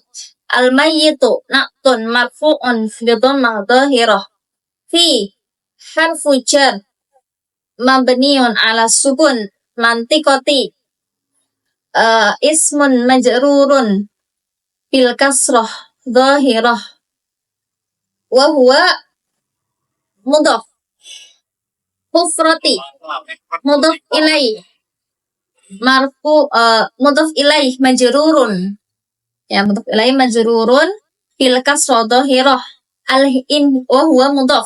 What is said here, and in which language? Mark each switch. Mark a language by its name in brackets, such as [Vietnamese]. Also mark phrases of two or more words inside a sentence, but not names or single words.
[Arabic] الميت نعت مرفوع بضمة ظاهرة. في حرف جر مبني على سكون منطقة اسم مجرور بالكسرة ظاهرة وهو مضاف. حفرة مضاف إليه مضاف إليه مجرور يا مضاف إليه مجرور بالكسرة ظاهرة وهو مضاف.